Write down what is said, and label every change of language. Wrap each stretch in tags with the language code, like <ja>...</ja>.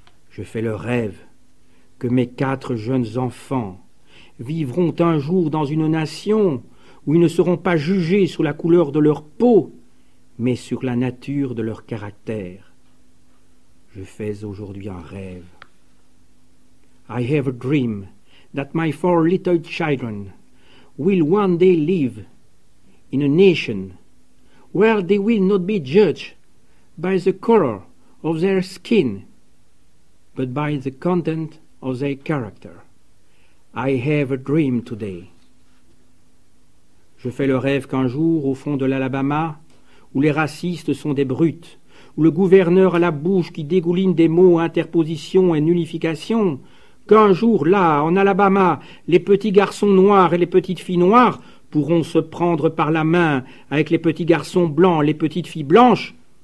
<fr>Je fais le rêve que mes 4 jeunes enfants vivront un jour dans une nation où ils ne seront pas jugés sur la couleur de leur peau, mais sur la nature de leur caractère. Je fais aujourd'hui un rêve.</fr> <en>I have a dream that my 4 little children will one day live in a nation where they will not be judged by the color of their skin, but by the content of their character. I have a dream today.</en> <fr>Je fais le rêve qu'un jour, au fond de l'Alabama, où les racistes sont des brutes, où le gouverneur a la bouche qui dégouline des mots interposition et nullification, qu'un jour, là, en Alabama, les petits garçons noirs et les petites filles noires pourront se prendre par la main avec les petits garçons blancs et les petites filles blanches,</fr>